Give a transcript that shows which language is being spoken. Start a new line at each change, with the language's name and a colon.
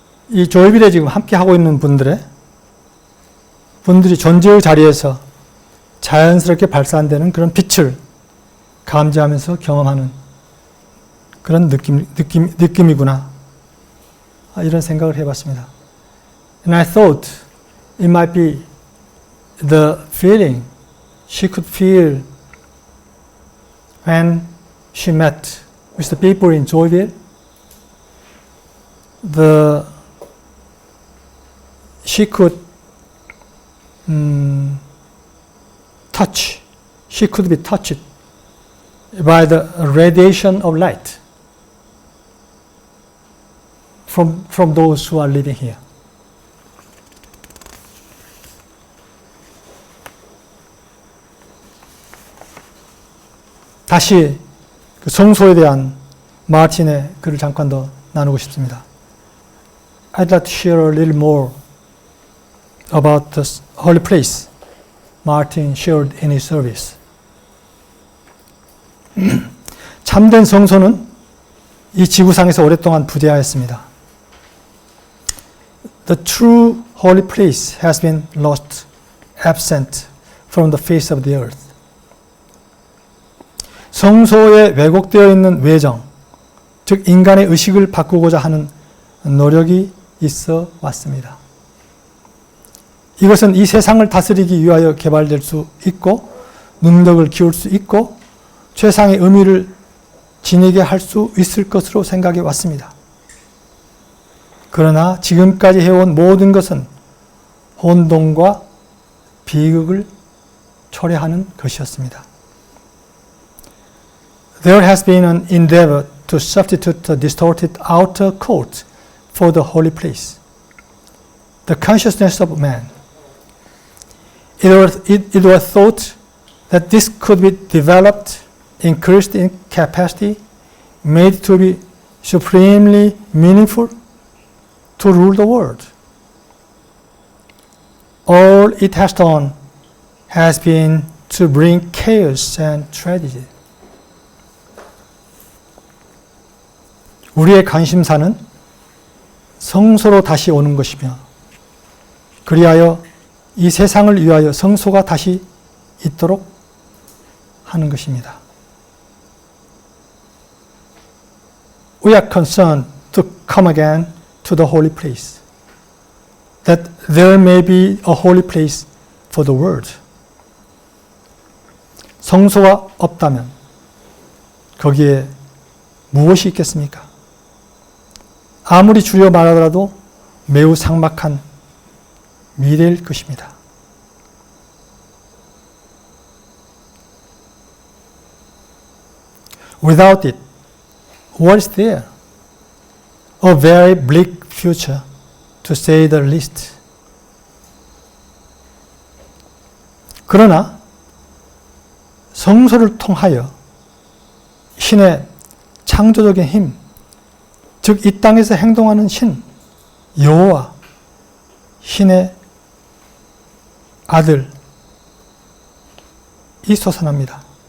Korean: 이 조이빌에 지금 함께 하고 있는 분들이 존재의 자리에서 자연스럽게 발산되는 그런 빛을 감지하면서 경험하는 그런 느낌이구나. 이런 생각을 해봤습니다.
English: And I thought it might be the feeling she could feel when she met with the people in Joyville. She could touch. She could be touched by the radiation of light from those who are living here.
Korean: 다시 그 성소에 대한 마틴의 글을 잠깐 더 나누고 싶습니다.
English: I'd like to share a little more about the holy place Martin shared in his service.
Korean: 참된 성소는 이 지구상에서 오랫동안 부재하였습니다.
English: The true holy place has been lost, absent from the face of the earth.
Korean: 성소에 왜곡되어 있는 외정, 즉 인간의 의식을 바꾸고자 하는 노력이 있어 왔습니다. 이것은 이 세상을 다스리기 위하여 개발될 수 있고 능력을 키울 수 있고 최상의 의미를 지니게 할 수 있을 것으로 생각해 왔습니다. 그러나 지금까지 해온 모든 것은 혼돈과 비극을 초래하는 것이었습니다.
English: There has been an endeavor to substitute the distorted outer court for the holy place, the consciousness of man. It was thought that this could be developed, increased in capacity, made to be supremely meaningful, to rule the world. All it has done has been to bring chaos and tragedy.
Korean: 우리의 관심사는 성소로 다시 오는 것이며 그리하여 이 세상을 위하여 성소가 다시 있도록 하는 것입니다.
English: We are concerned to come again to the holy place, that there may be a holy place for the world.
Korean: 성소가 없다면 거기에 무엇이 있겠습니까? 아무리 주려 말하더라도 매우 삭막한 미래일 것입니다.
English: Without it, what is there? A very bleak future, to say the least.
Korean: 그러나 성소를 통하여 신의 창조적인 힘, 즉 이 땅에서 행동하는 신, 여호와, 신의 아들, 이 솟아납니다.